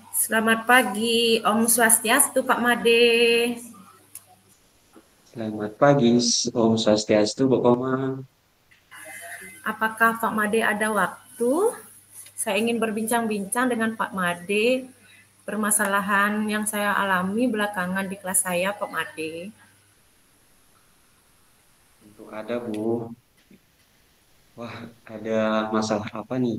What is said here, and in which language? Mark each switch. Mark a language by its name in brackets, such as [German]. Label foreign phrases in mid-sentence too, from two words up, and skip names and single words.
[Indonesian] Selamat pagi, [Sanskrit] Om Swastiastu, [Indonesian] Pak Made. Selamat pagi, [Sanskrit] Om Swastiastu, [Indonesian] Bu Koma. Apakah Pak Made ada waktu? Saya ingin berbincang-bincang dengan Pak Made permasalahan yang saya alami belakangan di kelas saya, Pak Made. Tentu ada, Bu. Wah, ada masalah apa nih?